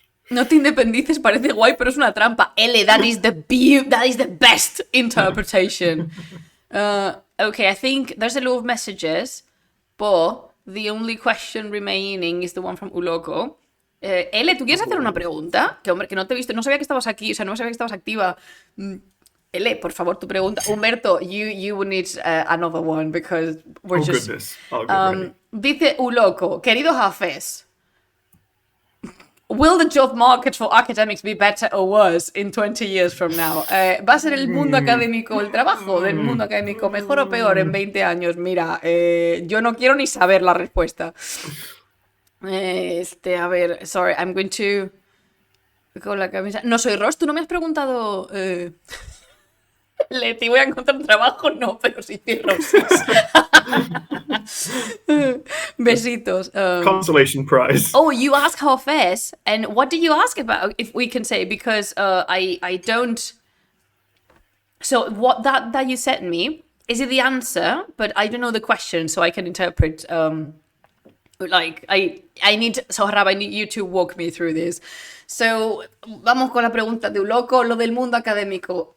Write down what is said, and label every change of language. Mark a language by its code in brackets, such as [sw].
[es] No te independices parece guay, pero es una trampa. [en] L, that is the best interpretation. Okay, I think there's a lot of messages, but the only question remaining is the one from Uloco. [es] L, ¿tú quieres hacer una pregunta? Que hombre, que no te he visto, no sabía que estabas aquí, o sea, no sabía que estabas activa. L, por favor, tu pregunta. [en] Humberto, you will need another one because we're just... Goodness. I'll get ready. Dice Uloco, querido Hafez, will the job market for academics be better or worse in 20 years from now? [es] ¿Va a ser el mundo académico, el trabajo del mundo académico mejor o peor en 20 años? Mira, yo no quiero ni saber la respuesta. A ver, sorry, I'm going to... Con la camisa... No soy Ross, tú no me has preguntado... Leti, ¿voy a encontrar un trabajo? No, pero sí soy Rosas. Besitos. [en] Consolation prize. Oh, you ask Hafez, and what did you ask about, if we can say, because I don't... So what that you sent me, is it the answer? But I don't know the question, so I can interpret... Like, I need... Sohrab, I need you to walk me through this. [es] So, vamos con la pregunta de Uloco, lo del mundo académico.